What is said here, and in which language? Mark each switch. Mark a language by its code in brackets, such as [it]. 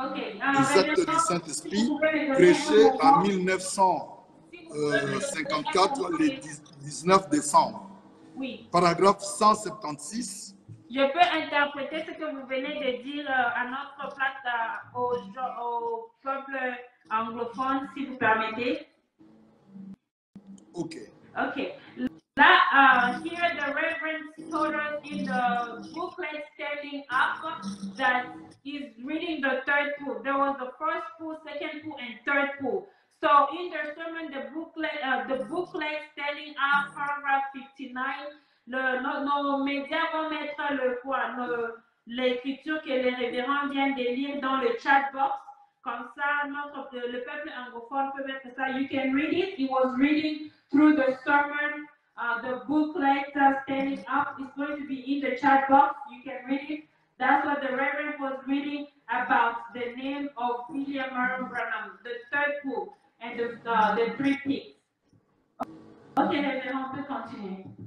[fr] Les actes du Saint-Esprit, prêchés en 1954, le 19 décembre. Oui. Paragraphe 176. Je peux interpréter ce que vous venez de dire à notre place au peuple anglophone, si vous permettez. [en] Ok. Okay. Here the Reverend told us in the booklet standing up that he's reading the 3rd pool. There was the 1st pool, 2nd pool, and 3rd pool. So in the sermon, the booklet standing up, paragraph 59, [fr] nos médias vont mettre l'écriture que les révérends viennent de lire dans le chat box. Comme ça, le peuple anglophone peut mettre ça. [en] You can read it. He was reading through the sermon. The booklet standing up is going to be in the chat box. You can read it. That's what the Reverend was reading about the name of William Marion Branham, the 3rd pool and the 3 peaks. [fr] Ok, Révérend, on peut continuer.